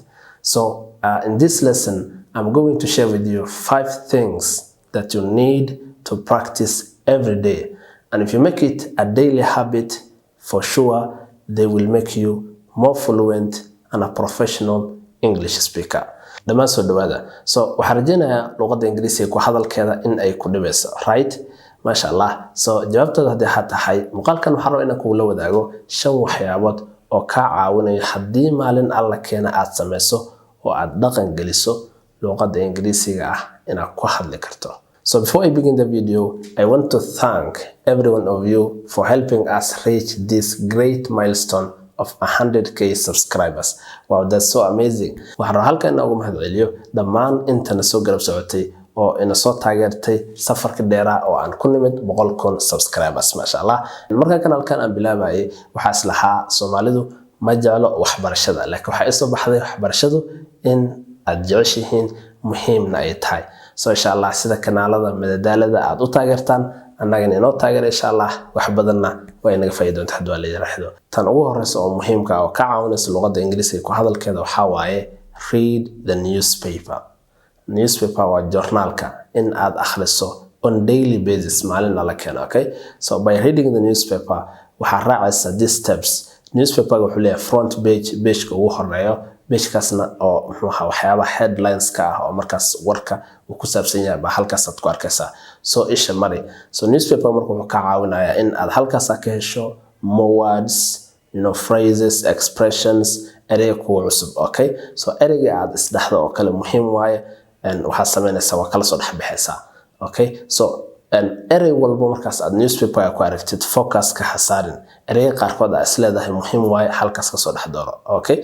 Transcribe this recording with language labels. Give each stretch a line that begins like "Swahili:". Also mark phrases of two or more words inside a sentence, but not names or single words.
English: So, in this lesson, I'm going to share with you 5 things that you need to practice every day. And if you make it a daily habit, for sure, they will make you more fluent and a professional English speaker.
Somali: Dhammaan soo dhawaada. So, waxaan rajaynayaa luqadda Ingiriisiga ku hadalkeeda in ay ku dhibayso, right?
Arabic: Masha Allah.
Somali: So, jawaabtada haddii aad tahay, muuqaalkan waxaan rabaa inaan kugula wadaago 5 waxyaabood oo kaa caawinaya haddii maalin alla keena aad samayso oo aad dhaqan geliso luqadda Ingiriisiga ah inaad ku hadli karto.
English: So before I begin the video, I want to thank every one of you for helping us reach this great milestone of 100k subscribers. Wow, that's so amazing.
Somali: Waxaan halkan ugu mahadceliyo dhammaan intana soo garab socotay oo ina soo taageertay safarka dheeraa oo aan ku nimid 100,000 subscribers,
Arabic: masha Allah.
Somali: Marka kanaalkan aan bilaabayay waxaa islahaa Soomaalidu ma jeclo waxbarashada, laakiin waxa isoo baxday waxbarashadu in aad jeceshihiin muhiimna ay tahay. So
Arabic: insha Allah
Somali: sida kanaalada madadaalada aad u taageertaan annagana inoo taageer
Arabic: insha Allah
Somali: wax badanna way naga faa'iido doontaa hadii la yiraahdo. Tan ugu horeysa oo muhiimka ah oo ka caawinaysa luqadda Ingiriisiga ku hadalkeeda waxa waaye
English: read the newspaper.
Somali: Newspaper waa journalka in aad akhriso
English: on daily basis
Somali: maalin la keeno, okay?
English: So by reading the newspaper
Somali: waxa raacaysa
English: these steps.
Somali: Newspaper wuxuu leeyahay
English: front page
Somali: ka ugu horeeyo, page-kaasna oo waxyaabaha headlines ka ah oo markaas warka uu ku saabsan yahay ba halkaas aad ku arkaysaa. So isha mari. So newspaper markuu wuxuu ka caawinayaa in aad halkaas ka hesho
English: more words, phrases, expressions,
Somali: erey ku cusub, okay? So ereyga aad isdhaxdo oo kale muhiim waaye waxaa sameynaysaa waa kala soo dhaxbixaysaa, okay? So erey walba markaas aad newspaper ku aragtid focus ka hasaarin. Erey qaarkood aad isleedahay muhiim waaye halkaas ka soo dhaxdooro, okay?